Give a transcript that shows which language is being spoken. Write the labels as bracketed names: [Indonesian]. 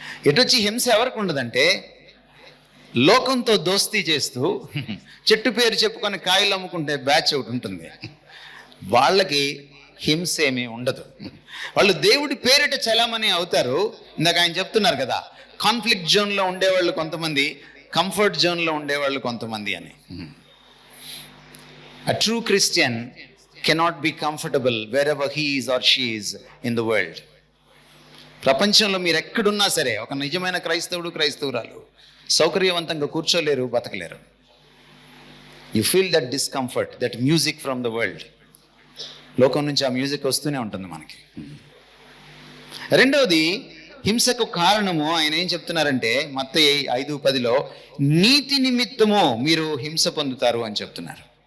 [Telugu] ఎటొచ్చి హింస ఎవరికి ఉండదంటే, లోకంతో దోస్తీ చేస్తూ చెట్టు పేరు చెప్పుకొని కాయలు అమ్ముకుంటే బ్యాచ్ ఒకటి ఉంటుంది, వాళ్ళకి హింస ఏమీ ఉండదు. వాళ్ళు దేవుడి పేరిట చలామణి అవుతారు. ఇందాక ఆయన చెప్తున్నారు కదా, కాన్ఫ్లిక్ట్ జోన్లో ఉండేవాళ్ళు కొంతమంది, కంఫర్ట్ జోన్లో ఉండేవాళ్ళు కొంతమంది అని. [English] A true Christian cannot be comfortable wherever he is or she is in the world. [Telugu] ప్రపంచంలో మీరు ఎక్కడున్నా సరే, ఒక నిజమైన క్రైస్తవుడు, క్రైస్తవురాలు సౌకర్యవంతంగా కూర్చోలేరు, బతకలేరు. [English] You feel that discomfort, that music from the world. [Telugu] లోకం నుంచి ఆ మ్యూజిక్ వస్తూనే ఉంటుంది మనకి. రెండవది, హింసకు కారణము ఆయన ఏం చెప్తున్నారంటే, మత్తయి 5:10లో నీతి నిమిత్తము మీరు హింస పొందుతారు అని చెప్తున్నారు.